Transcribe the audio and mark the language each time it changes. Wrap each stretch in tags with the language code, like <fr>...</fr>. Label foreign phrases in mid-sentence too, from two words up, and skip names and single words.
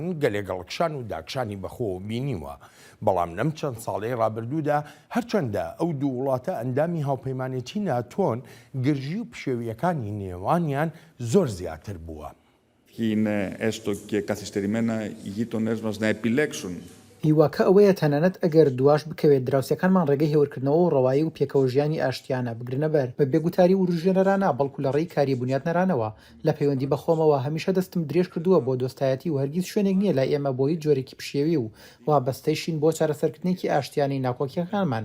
<ckb>گەلێک گەڵکشان و داکشانی بەخۆوە بینیوە، بەڵام لەم چەند ساڵەی ڕابردوودا هەرچەندە ئەو دوو وڵاتە ئەندامی هاوپەیمانێتی ناتۆن، گرژی و پشێویەکانی نێوانیان زۆر زیاتر بووە.</ckb> <el>Είναι έστω και καθυστερημένα οι γείτονές μας να επιλέξουν.</el> <ckb>هیواکە ئەوەیە تەنانەت ئەگەر دواش بکەوێت دراوسەکانمان ڕێگەی هێورکردنەوە و ڕەوایی و پێکەوە ژیانی ئاشتیانە بگرنە بەر بە بێگوتاری و ژێنەرانە، بەڵکو لە ڕێی کاری بنیادنەرانەوە. لە پەیوەندی بەخۆمەوە هەمیشە دەستم درێژ کردووە بۆ دۆستایەتی و هەرگیز شوێنێک نییە لای ئێمە بۆی جۆرێکی پشێوی و وابەستەیشین بۆ چارەسەرکردنێکی ئاشتیانی ناکۆکیەکانمان.</ckb>